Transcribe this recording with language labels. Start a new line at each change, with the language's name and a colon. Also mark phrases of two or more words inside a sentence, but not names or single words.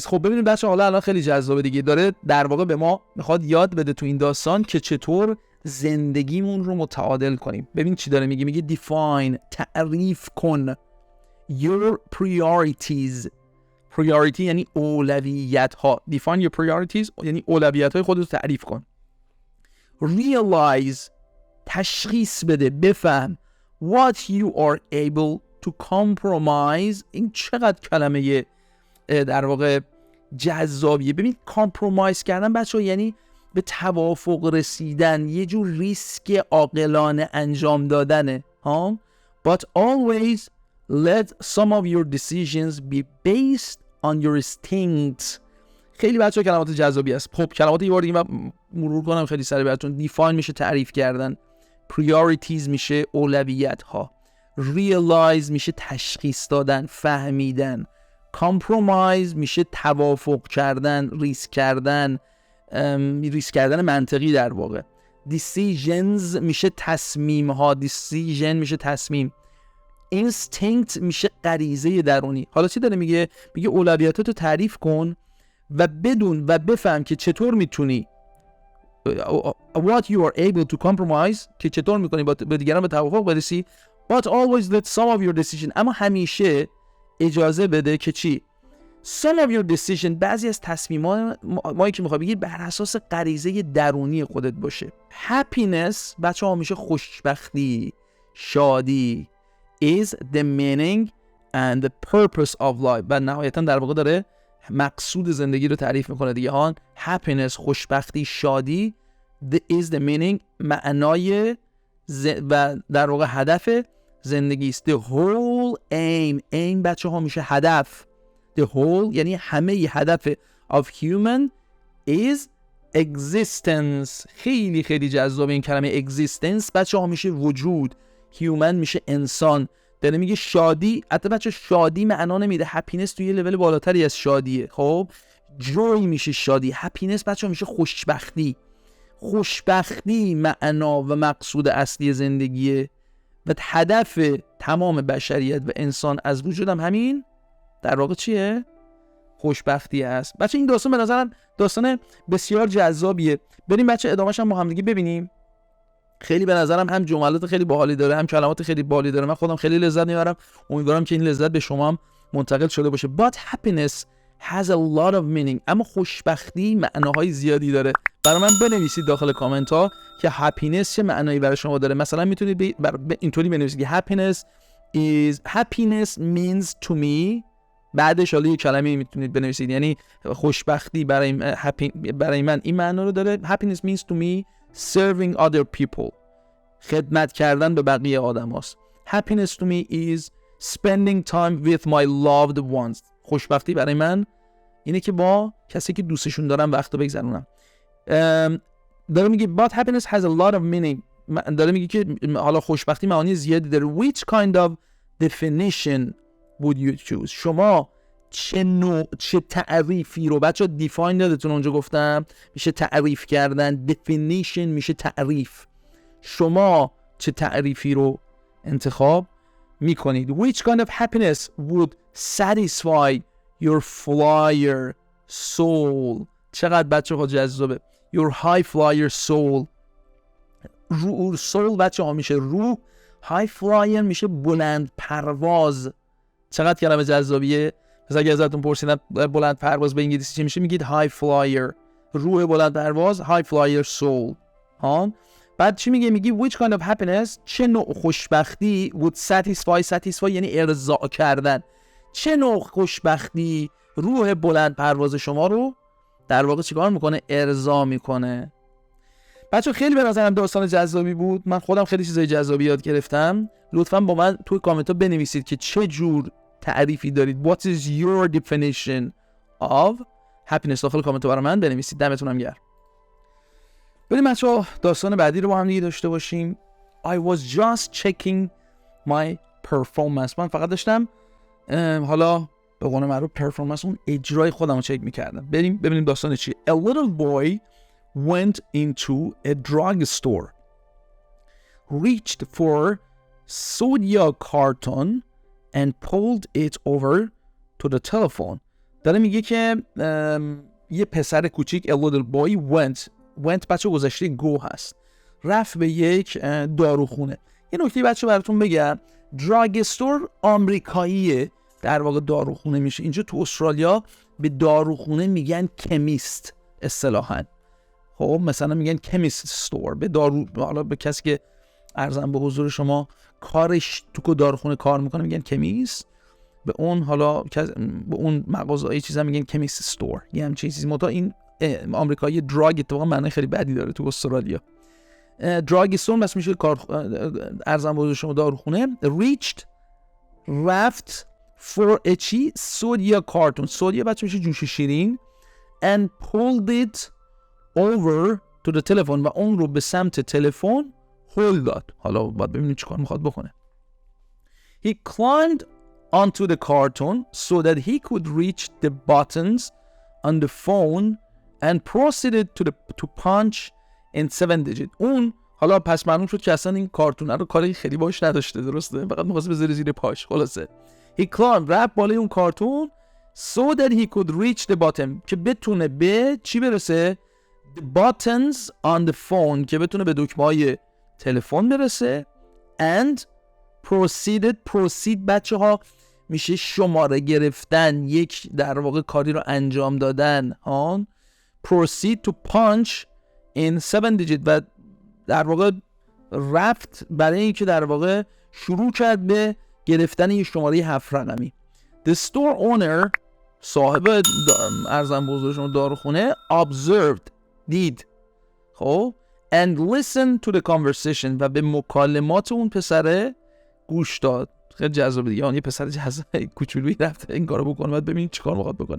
Persian: خب ببینید بچه حالا الان خیلی جذابه دیگه، داره در واقع به ما میخواد یاد بده تو این داستان که چطور زندگیمون رو متعادل کنیم. ببین چی داره میگه، میگه define، تعریف کن
English: your priorities.
Persian: priority یعنی اولویت ها.
English: define your priorities
Persian: یعنی اولویت های خودت رو تعریف کن.
English: realize،
Persian: تشخیص بده، بفهم
English: what you are able to compromise.
Persian: این چقدر کلمه در واقع جذابیه. ببین کامپرومایز کردن بچه یعنی به توافق رسیدن، یه جور ریسک عاقلانه انجام دادنه ها.
English: but always let some of your decisions be based on your instincts.
Persian: خیلی بچه کلمات جذابی است. خب کلمات یه بار دیگه من مرور کنم خیلی سریع براتون. define میشه تعریف کردن، priorities میشه اولویت ها، realize میشه تشخیص دادن، فهمیدن، compromise میشه توافق کردن، ریسک کردن منطقی در واقع، decisions میشه تصمیم ها، decision میشه تصمیم. instinct میشه غریزه درونی. حالا چی داره میگه؟ میگه اولویتاتو تعریف کن و بدون و بفهم که چطور میتونی
English: what you are able to compromise،
Persian: که چطور میکنی با دیگران به توافق برسی.
English: but always let some of your decision،
Persian: اما همیشه اجازه بده که چی؟
English: some of your decision،
Persian: بعضی از تصمیمات مایی که میخوای بگی بر اساس غریزه درونی خودت باشه.
English: happiness
Persian: بچه ها میشه خوشبختی، شادی
English: is the meaning and the purpose of life،
Persian: و نهایتا در واقع داره مقصود زندگی رو تعریف میکنه دیگه. ها happiness خوشبختی، شادی
English: is the meaning
Persian: معنای و در واقع هدف زندگی است.
English: the whole aim
Persian: بچه ها میشه هدف.
English: the whole
Persian: یعنی همه هدف
English: of human is existence.
Persian: خیلی خیلی جذاب این کلمه existence. بچه ها میشه وجود، human میشه انسان. داره میگه شادی، حتی بچه شادی معنا نمیده، happiness توی یه لول بالاتری از شادیه. خب joy میشه شادی، happiness بچه ها میشه خوشبختی. خوشبختی معنا و مقصود اصلی زندگیه و هدف تمام بشریت و انسان از وجود هم همین در واقع چیه؟ خوشبختی است. بچه این داستان به نظرم داستان بسیار جذابیه. بریم بچه ادامهش هم با هم دیگه ببینیم. خیلی به نظرم هم جملات خیلی باحالی داره، هم کلمات خیلی باحالی داره. من خودم خیلی لذت میبرم. امیدوارم که این لذت به شما هم منتقل شده باشه.
English: But happiness has a lot of meaning.
Persian: اما خوشبختی معناهای زیادی داره. برای من بنویسید داخل کامنت ها که happiness چه معنایی برای شما داره. مثلا میتونید اینطوری بنویسید که
English: happiness means to me.
Persian: بعدش حالا یه کلمه میتونید بنویسید، یعنی خوشبختی برای من این معنا رو داره.
English: happiness means to me serving other people،
Persian: خدمت کردن به بقیه آدم هاست.
English: happiness to me is spending time with my loved ones.
Persian: خوشبختی برای من اینه که با کسی که دوستشون دارم وقت رو بگذرونم. داره میگه
English: but happiness has a lot of meaning.
Persian: داره میگه که حالا خوشبختی معانی زیادی داره.
English: which kind of definition would you choose؟
Persian: شما چه تعریفی رو بچه define دادتون اونجا گفتم میشه تعریف کردن، definition میشه تعریف. شما چه تعریفی رو انتخاب میکنید؟
English: which kind of happiness would satisfy your flyer soul؟
Persian: چقدر بچه ها جذابه.
English: your high flyer soul.
Persian: soul بچه ها میشه روح،
English: high flyer
Persian: میشه بلند پرواز. چقدر کلمه جذابیه. پس اگه ازتون پرسیدن بلند پرواز به انگلیسی چی میشه، میگید
English: high flyer،
Persian: روح بلند پرواز،
English: high flyer soul.
Persian: ها بعد چی میگه؟ میگی
English: which kind of happiness،
Persian: چه نوع خوشبختی
English: would satisfy
Persian: یعنی ارضاء کردن. چه نوع خوشبختی روح بلند پرواز شما رو در واقع چیکار میکنه؟ ارضا میکنه. بچه خیلی به نظرم داستان جذابی بود. من خودم خیلی چیزای جذابی یاد گرفتم. لطفاً با من توی کامنت ها بنویسید که چه جور تعریفی دارید.
English: What is your definition of happiness؟
Persian: داخل کامنت ها برای من بنویسید. دمتونم گرم. بریم بچه‌ها داستان بعدی رو با هم دیگه داشته باشیم.
English: I was just checking my performance.
Persian: من فقط داشتم حالا به قول معروف پرفورمنس، اون اجرای خودم رو چک میکردم. بریم ببینیم داستان چیه.
English: A little boy went into a drugstore, reached for soda carton and pulled it over to the telephone.
Persian: داره میگه که یه پسر کوچیک
English: a little boy went
Persian: بچه گذشته go هست، رفت به یک داروخونه. یه نکته بچه براتون بگم، drugstore آمریکاییه، در واقع داروخونه میشه. اینجا تو استرالیا به داروخونه میگن کمیست اصطلاحاً. خب مثلا میگن
English: chemist store
Persian: به دارو، حالا به کسی که عرضم به حضور شما کارش تو داروخونه کار میکنه میگن کمیست. به اون حالا به اون مغازه‌ای چیزا میگن
English: chemist store.
Persian: یه همچین چیزی. متا این آمریکایی دراگ اتفاقا معنی خیلی بدی داره تو استرالیا.
English: drug store
Persian: بس میشه کار عرضم به حضور شما داروخونه.
English: reached رفت for a چی؟ soda carton.
Persian: سودیا بچه میشه جوش شیرین.
English: and pulled it over to the telephone
Persian: و اون رو به سمت تلفن هل داد. حالا باید ببینیم چیکار میخواد بکنه.
English: He climbed onto the carton so that he could reach the buttons on the phone and proceeded to punch in 7 digits.
Persian: اون حالا پس معلوم شد که اصلا این کارتونه رو کاری خیلی باش نداشته، درسته؟ فقط می‌خواست بذاره زیر پاش. خلاصه
English: he climbed
Persian: رفت بالای اون کارتون
English: so that he could reach the bottom
Persian: که بتونه به چی برسه؟
English: the buttons on the phone
Persian: که بتونه به دکمه‌های تلفن برسه
English: and proceed
Persian: بچه ها میشه شماره گرفتن، یک در واقع کاری رو انجام دادن.
English: proceed to punch in 7 digit
Persian: و در واقع رفت برای اینکه در واقع شروع کرد به گرفتن یک شماره 7 رقمی.
English: the store owner
Persian: صاحب ارزم به حضور شما داروخونه observed دید، خب
English: and listened to the conversation
Persian: و به مکالمات اون پسره گوش داد. خیلی جذاب دیگه، یه پسر جذاب کوچولویی رفته این کارو بکنه، بعد ببینید چیکار میخواد بکنه.